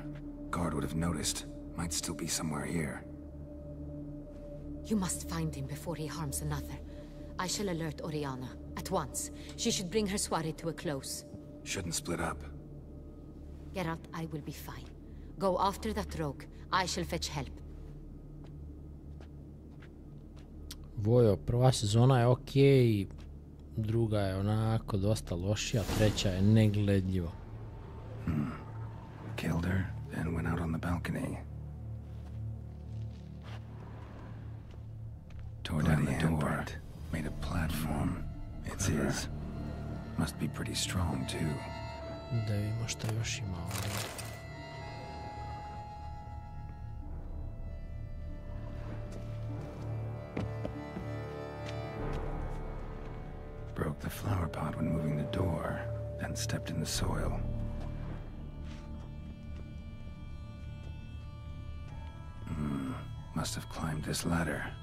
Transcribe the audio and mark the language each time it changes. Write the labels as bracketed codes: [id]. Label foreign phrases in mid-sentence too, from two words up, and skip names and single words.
[en] Guard would have noticed. Might still be somewhere here. You must find him before he harms another. I shall alert Oriana at once. She should bring her soirée to a close. Shouldn't split up. Geralt, I will be fine. Go after that rogue. I shall fetch help. [sr] Vojo, prva sezona je okej, druga je onako dosta lošija, treća je negledljivo. [en] Killed her, then went out on the balcony. Tore down the door, made a platform. It's his. Must be pretty strong, too. [bs] Da vidimo šta još ima ovdje. [en] Broke the flower pot when moving the door, then stepped in the soil. Must have climbed this ladder.